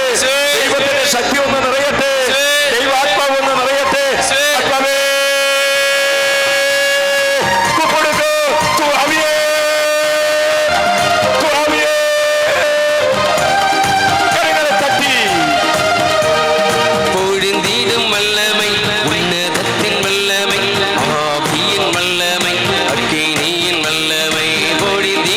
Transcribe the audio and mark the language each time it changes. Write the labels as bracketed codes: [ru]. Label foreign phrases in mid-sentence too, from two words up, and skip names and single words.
[ml] ദൈവത്തിന്റെ ശക്തി ഒന്ന് നിറയട്ടെ. ദൈവാത്മാവ് ഒന്ന് നിറയട്ടെ. ആത്മാവേ കൊടുക്കൂ. കരങ്ങളെ തട്ടി [ta] பொழிந்திடும் வல்லமை, உன்னதத்தின் வல்லமை, ஆவியின் வல்லமை, அக்கினியின் வல்லமை, பொழி